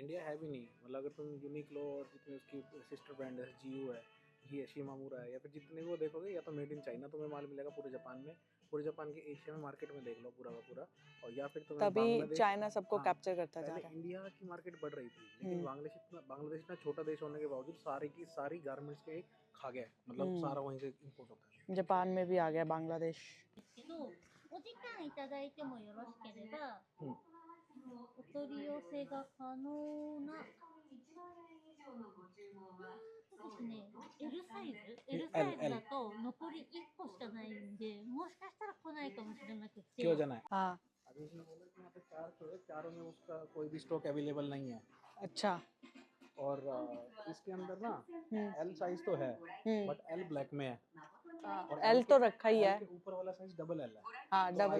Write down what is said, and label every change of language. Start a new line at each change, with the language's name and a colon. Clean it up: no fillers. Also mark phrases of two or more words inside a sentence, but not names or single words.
Hindi: इंडिया है भी नहीं, मतलब अगर तुम यूनिक्लो और जितने उसकी
English: sister brand
Hindi: है, जीयू है, ये शिमामुरा है, या फिर जितने भी वो देखोगे या तो
English: made in China
Hindi: तुम्हें माल मिलेगा पूरे जापान में, पूरे जापान के एशिया में मार्केट में देख लो पूरा का पूरा, और या फिर तुम्हें तभी चाइना सबको कैप्चर करता जा रहा है। इंडिया की मार्केट बढ़ रही थी, लेकिन बांग्लादेश इतना छोटा देश होने के बावजूद सारी की सारी गारमेंट्स के खा गया, मतलब सारा वहीं से इंपोर्ट होता है। जापान में भी आ गया बांग्लादेश।
Japanese: お時間いただいてもよろしければ、お取り寄せが可能なですね。L サイズ L サイズだと残り1個しかないんで、もしかしたら来ないかもしれなくて。
Hindi: क्यों जाना है? हाँ अभी उसने बोला कि यहाँ पे 4 शो है, चारों में उसका कोई भी
English: stock available
Hindi: नहीं है। अच्छा। और इसके अंदर ना
English: L size
Hindi: तो है, बट
English: L black
Hindi: में है, और एल तो रखा ही है। ऊपर वाला साइज
English: double L
Hindi: है। हाँ डबल,